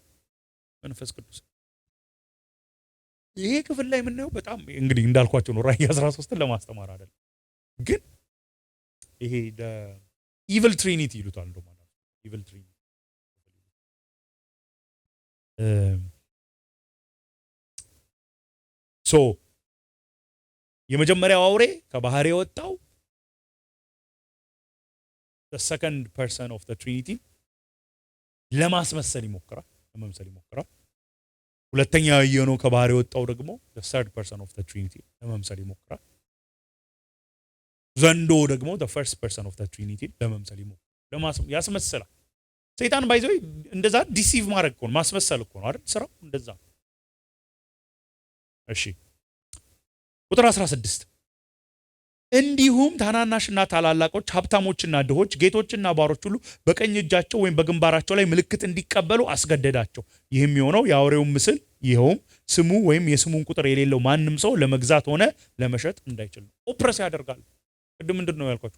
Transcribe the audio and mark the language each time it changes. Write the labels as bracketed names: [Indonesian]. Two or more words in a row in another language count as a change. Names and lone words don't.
[Amharic] መንፈስ ቅዱስ ይሄ ክፍል ላይ የምናየው በጣም እንግዲህ እንዳልኳቸው ነው። ራእይ 13ን ለማስተማር አይደል፣ ግን ይሄ [English] evil trinity [Amharic] ይሉታል። እንደውም [English] evil trinity [Amharic] የመጀመሪያው አውሬ ከባህር የወጣው [English] the second person of the Trinity [Amharic] ለማስመሰል ይሞክራል፣ ለመምሰል ይሞክራል። ሁለተኛ ያየነው ከባህር የወጣው ደግሞ [English] the third person of the Trinity [Amharic] ለመምሰል ይሞክራል። ዘንዶ ደግሞ [English] the first person of the Trinity [Amharic] ለመምሰል ይሞክራል፣ ያስመስላል። ሰይጣን ባይዘው እንደዛ ዲሲቭ ማድረግ እኮ ነው፣ ማስመሰል እኮ ነው አይደል ስራው፣ እንደዛ። እሺ ቁጥር 16 እንዲሁም ታናናሽና ታላላቆች ሀብታሞችና ድሆች ጌቶችና ባሮች ሁሉ በቀኝ እጃቸው ወይም በግንባራቸው ላይ ምልክት እንዲቀበሉ አስገደዳቸው። ይህም የሆነው የአውሬውን ምስል ይኸውም ስሙ ወይም የስሙን ቁጥር የሌለው ማንም ሰው ለመግዛት ሆነ ለመሸጥ እንዳይችል ነው። ኦፕረስ ያደርጋሉ። ቅድም ምንድን ነው ያልኳቸው?